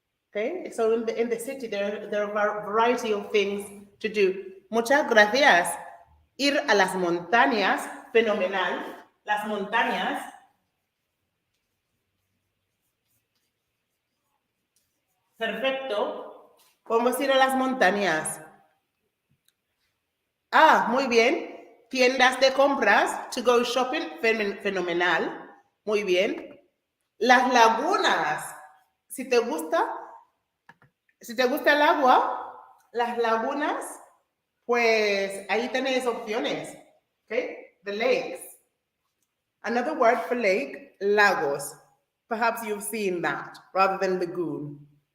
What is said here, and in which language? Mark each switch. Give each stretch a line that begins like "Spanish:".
English: Okay, so in the city there are a variety of things to do.
Spanish: Muchas gracias. Ir a las montañas, fenomenal. Las montañas. Perfecto. Podemos ir a las montañas. Ah, muy bien. Tiendas de compras,
English: to go shopping,
Spanish: fenomenal. Muy bien. Las lagunas. Si te gusta el agua, las lagunas, pues ahí tenéis opciones.
English: Okay? The lakes. Another word for lake, lagos. Perhaps you've seen that rather than lagoon.